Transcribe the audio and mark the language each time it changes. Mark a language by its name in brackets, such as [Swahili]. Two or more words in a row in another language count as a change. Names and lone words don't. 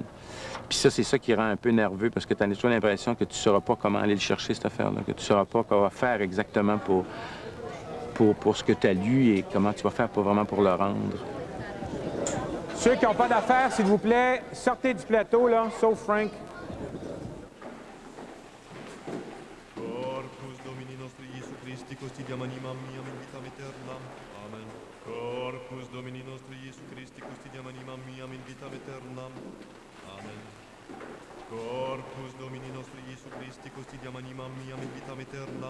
[French] Puis ça, c'est ça qui rend un peu nerveux, parce que tu as toujours l'impression que tu ne sauras pas comment aller le chercher, cette affaire-là, que tu ne sauras pas quoi faire exactement pour ce que tu as lu et comment tu vas faire vraiment pour le rendre. Ceux qui n'ont pas d'affaires, s'il vous plaît, sortez du plateau, là, sauf Frank. [Latin] Christi custidiam animam miam in vitam aeternam. Amen. Corpus Domini nostri Iesu Christi custidiam animam miam in vitam aeternam. Amen. Corpus Domini nostri Iesu Christi custidiam animam miam in vitam aeternam.